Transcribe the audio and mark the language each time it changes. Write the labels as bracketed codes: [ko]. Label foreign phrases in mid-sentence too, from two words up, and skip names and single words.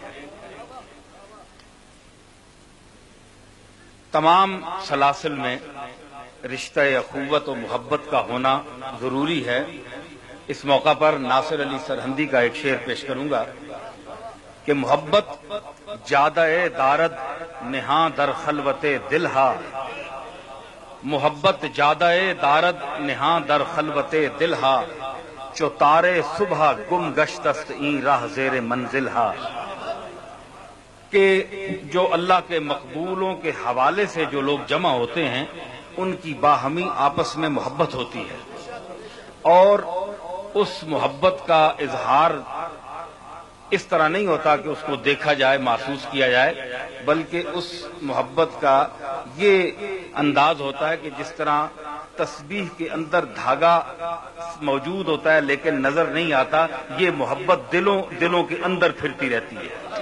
[ur] تمام سلاسل میں رشتہ اخوت و محبت کا ہونا ضروری ہے۔ اس موقع پر ناصر علی سرہندی کا ایک شعر پیش کروں گا کہ [fa] محبت جادہ دارد نہاں در خلوت دل ہا، محبت جادہ دارد نہاں در خلوت دل ہا، چو تارے صبح گم گشت است این راہ زیر منزل ہا۔ [ur] کہ جو اللہ کے مقبولوں کے حوالے سے جو لوگ جمع ہوتے ہیں ان کی باہمی آپس میں محبت ہوتی ہے، اور اس محبت کا اظہار اس طرح نہیں ہوتا کہ اس کو دیکھا جائے، محسوس کیا جائے، بلکہ اس محبت کا یہ انداز ہوتا ہے کہ جس طرح تسبیح کے اندر دھاگا موجود ہوتا ہے لیکن نظر نہیں آتا، یہ محبت دلوں کے اندر پھرتی رہتی ہے۔